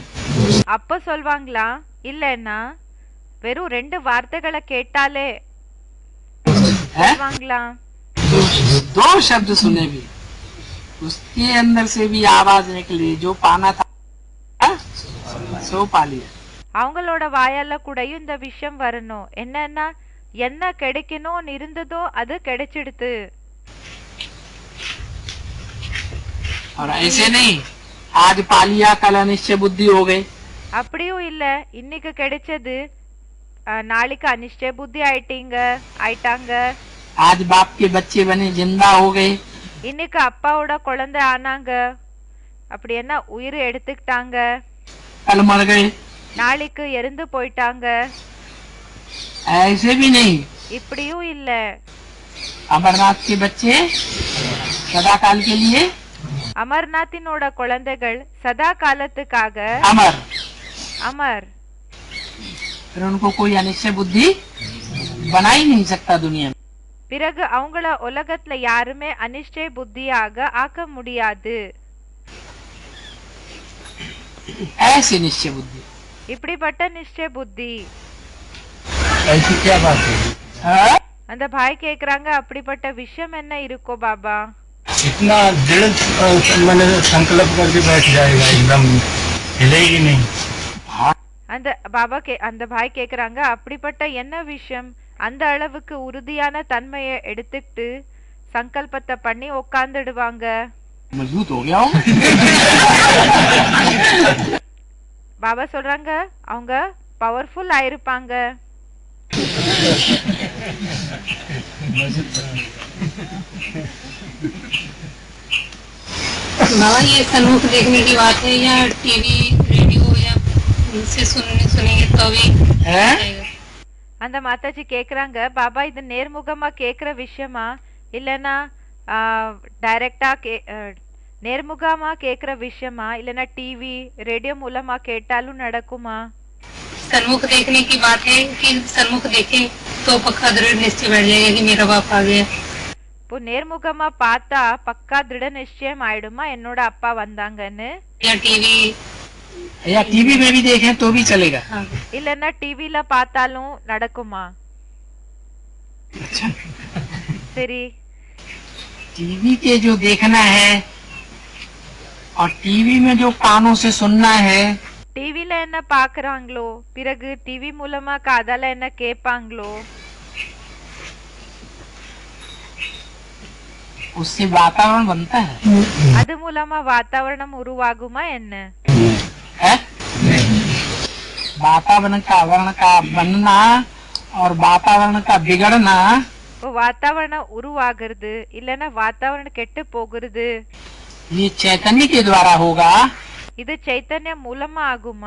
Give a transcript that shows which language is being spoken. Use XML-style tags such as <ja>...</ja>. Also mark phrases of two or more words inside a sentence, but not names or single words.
<ta>அப்ப சொல்வாங்களா இல்லனா வெறும் 2 வார்த்தைகளை கேட்டாலே சொல்வாங்களா?</ta> <hi>2 शब्द सुने भी उसके अंदर से भी आवाज निकली जो पाना था सो पा लिया.</hi> <ta>அவங்களோட வாயால கூடயும் இந்த விஷயம் வரணும், என்னன்னா என்ன கிடைக்கணும்னு இருந்ததோ அது கிடைச்சிடுது.</ta> <hi>और ऐसे नहीं आज पा लिया कल अनिश्चय बुद्धि हो गई.</hi> <ta>அப்படியும் இல்ல இன்னைக்கு கிடைச்சது நாளைக்கு அனிஷ்ட புத்தி ஆயிட்டாங்க.</ta> <hi>आज बाप के बच्चे बने, जिंदा हो गए।</hi> <ta>இன்னைக்கு அப்பாவோட குழந்தை ஆனாங்க, அப்படி என்ன உயிர் எடுத்துக்கிட்டாங்க,</ta> <hi>कल मर गए,</hi> <ta>நாளைக்கு இறந்து போயிட்டாங்க.</ta> <hi>ऐसे भी नहीं।</hi> <ta>இப்படியும் இல்ல.</ta> <hi>अमरनाथ के बच्चे सदा काल के लिए</hi> <ta>அமர்நாத்தினோட குழந்தைகள் சதா காலத்துக்காக</ta> <hi>अमर।</hi> <ta>அமர்.</ta> <hi>फिर उनको कोई अनिश्चय बुद्धि बना ही नहीं सकता दुनिया में।</hi> <ta>பிறகு அவங்கள உலகத்துல யாருமே அனிஷ்டை புத்தியாக ஆக்க முடியாது.</ta> <hi>ऐसे निश्चय बुद्धि।</hi> <ta>இப்படிப்பட்ட நிச்சய புத்தி.</ta> <hi>ऐसी क्या बात है? हाँ?</hi> <ta>அந்த பாய் கேக்குறாங்க, அப்படிப்பட்ட விஷயம் என்ன இருக்கோ பாபா?</ta> <hi>इतना दृढ़ मैंने संकल्प करके बैठ जाएगा, एकदम हिलेगी नहीं।</hi> <ta>அந்த அந்த பாய் கேக்குறாங்க, அப்படிப்பட்ட என்ன விஷயம்? அந்த அளவுக்கு உறுதியான தன்மையை எடுத்துக்கிட்டு சங்கல்பத்தை பண்ணி உட்கார்ந்துடுவாங்க.</ta> <hi>मजबूत हो गया हो।</hi> <ta>பாபா சொல்றாங்க, அவங்க பவர்ஃபுல் ஆயிருப்பாங்க.</ta> <hi>बाबा ये सन्मुख देखने की बात है या</hi> <en>TV radio</en> <hi>या उनसे सुनेंगे तो भी हैं?</hi> <ta>அந்த மாதாஜி கேக்குறாங்க, பாபா இது நேர்முகமா கேக்குற விஷயமா இல்லனா டைரக்டா நேர்முகமா கேக்குற விஷயமா இல்லனா</ta> <en>TV radio</en> <ta>மூலமா கேட்டாலும் நடக்குமா?</ta> <hi>सन्मुख देखने की बात है कि सन्मुख देखे तो पक्का दृढ़ निश्चय बैठ जाएगा कि मेरा बाप आ गया।</hi> <ta>இப்போ நேர்முகமா பார்த்தா பக்கா திருட நிச்சயம் ஆயிடுமா என்னோட அப்பா வந்தாங்கன்னு?</ta> <hi>या टीवी या टीवी में भी देखें तो भी चलेगा। हाँ।</hi> <ta>இல்லன்னா டிவில பார்த்தாலும் நடக்குமா?</ta> <hi>अच्छा,</hi> <ta>சரி.</ta> <hi>टीवी के जो देखना है और टीवी में जो कानों से सुनना है,</hi> <ta>டிவில என்ன பாக்குறாங்களோ பிறகு டிவி மூலமா காதால என்ன கேட்பாங்களோ</ta> <hi>उससे वातावरण बनता है।</hi> <ta>அது மூலமா வாतावरणம் உருவாகுமா என்ன?</ta> <hi>है? वातावरण का बनना और वातावरण का बिगड़ना</hi> <ta>இப்போ வாतावरण உருவாகிறது இல்லனா வாतावरण கெட்டு போகிறது,</ta> <hi>ये चैतन्य के द्वारा होगा</hi> <ta>இது चैतन्य மூலமா ஆகுமா</ta>